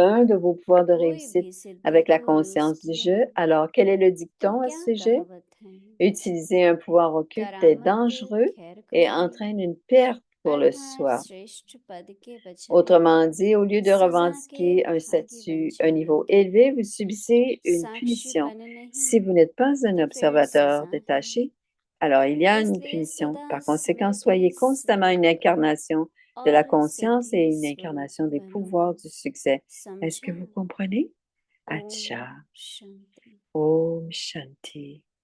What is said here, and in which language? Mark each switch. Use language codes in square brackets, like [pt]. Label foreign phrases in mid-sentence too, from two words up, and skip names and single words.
[fr] l'un de vos pouvoirs de [hi] कोई [fr] réussite [hi] भी सिद्धि [fr] avec la [hi] को यूज [fr] conscience du [hi] किया [fr] je, alors quel est le [hi] तो [fr] dicton à [hi] क्या [fr] ce sujet? [hi] कहावत है [fr] Utiliser un pouvoir occulte est [hi] करामत के [fr] dangereux [hi] खैर [fr] et [hi] खाई [fr] entraîne une perte pour le [hi] अर्थात [fr] soi. [hi] श्रेष्ठ पद के बजाय [fr] Autrement dit, au lieu de [hi] सजा के [fr] revendiquer un [hi] भागी बन [fr] statut, un [hi] जाना [fr] niveau élevé, vous subissez une punition. [hi] साक्षीपन नहीं [fr] Si vous n'êtes pas un [hi] तो फिर [fr] observateur [hi] सजा है [fr] détaché, alors il y a une [hi] इसलिए [fr] punition. [hi] सदा [fr] Par conséquent, [hi] समय [fr] soyez [hi] के [fr] constamment une [hi] स्वरूप [fr] incarnation de la [hi] और [fr] conscience et [hi] सिद्धि [fr] une [hi] स्वरूप [fr] incarnation des [hi] बनो [fr] pouvoirs du succès. Est-ce que [hi] समझा [fr] vous comprenez? [hi] ओम Acha. शांति Om Shanti.